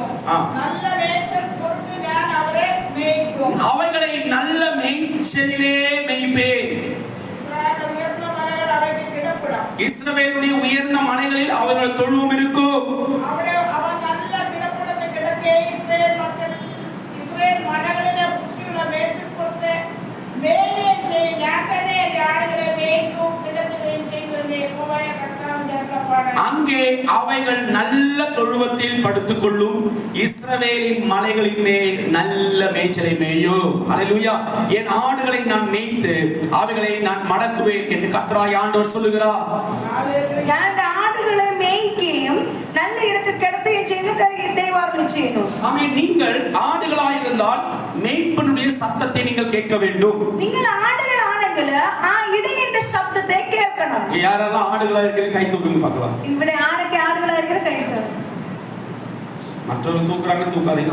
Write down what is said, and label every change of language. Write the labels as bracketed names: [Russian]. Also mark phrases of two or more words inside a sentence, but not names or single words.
[Malayalam] നല്ല മേച്ചൽ കൊടുത്ത് ഞാൻ അവരെ മേയ്ക്കും. [Tamil] அவைகளை நல்ல மேய்ச்சலிலே மேய்ப்பேன். இஸ்ரவேலுடைய உயர்ந்த மலைகளில் அவர்கள் தொழுவம் இருக்கும். [Malayalam] അവിടെ അവ നല്ല കിടപ്പുടത്ത് കിടക്കെ ഇസ്രായേൽ മക്കൾ ഇസ്രായേൽ മലകളിലെ പുഷ്ടിയുള്ള മേച്ചിൽ കൊടുത്ത് മേയുകയും ചെയ്യും. ഞാൻ തന്നെ എന്റെ ആടുകളെ മേയ്ക്കും കിടത്തുകയും ചെയ്യുമെന്ന് യഹോവയായ കർത്താവിന്റെ അരുളപ്പാട്. [Tamil] அங்கே அவை காளைகள் நல்ல தொழுவத்தில் படுத்துக்கொள்ளும், இஸ்ரவேலின் மலைகளின் மேல் நல்ல மேய்ச்சலை மேயும். அல்லேலூயா. என் ஆடுகளை நான் மேய்த்து அவைகளை நான் மடக்குவேன் என்று கர்த்தராகிய ஆண்டவர் சொல்லுகிறார். [Malayalam] ഞാൻ എൻ്റെ ആടുകളെ മേയ്ക്കുകയും നല്ല ഇടത്തിൽ കിടത്തുകയും ചെയ്യുന്നു ദൈവം അരുളിച്ചെയ്യുന്നു. [Tamil] ஆமென். நீங்கள் ஆடுகளாயிருந்தால் மேய்ப்பனுடைய சத்தத்தை நீங்கள் கேட்க வேண்டும். [Malayalam] നിങ്ങൾ ആടുകളാണെങ്കിൽ ആ ഇടയന്റെ ശബ്ദത്തെ കേൾക്കണം. [Tamil] யாரெல்லாம் ஆடுகளா இருக்கிறீங்க கை தூக்குங்க பார்க்கலாம். [Malayalam] ഇവിടെ ആരൊക്കെ ആടുകളായിരിക്കും കൈ തൂക്കുക. [Tamil] மற்றவங்க தூக்குறாங்க தூக்காதீங்க.